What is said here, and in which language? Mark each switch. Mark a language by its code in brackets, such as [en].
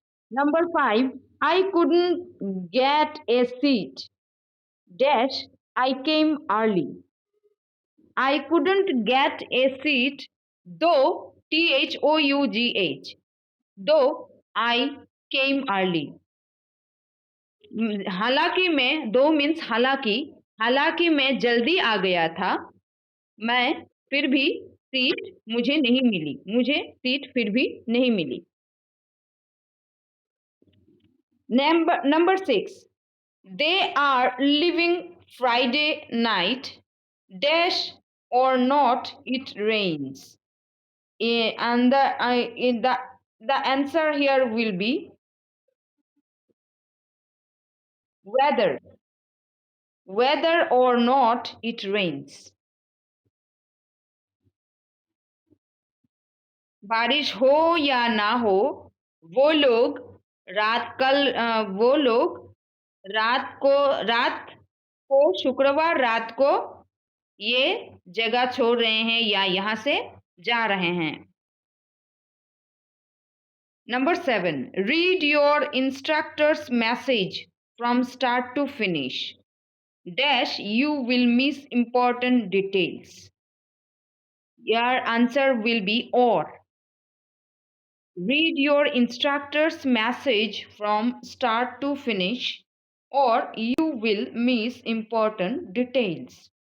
[en] Number 5, I couldn't get a seat. Dash, I came early. I couldn't get a seat though, THOUGH, though I came early. [hi] हालांकि मैं, दो means हालांकि मैं जल्दी आ गया था, मैं फिर भी सीट मुझे नहीं मिली, मुझे सीट फिर भी नहीं मिली. [en] Number 6, they are leaving Friday night, dash or not it rains. And the answer here will be whether, whether or not it rains. [hi] बारिश हो या ना हो, वो लोग वो लोग रात को रात को शुक्रवार रात को ये जगह छोड़ रहे हैं या यहाँ से जा रहे हैं। [en] Number 7. Read your instructor's message from start to finish. Dash, you will miss important details. Your answer will be or. Read your instructor's message from start to finish or you will miss important details.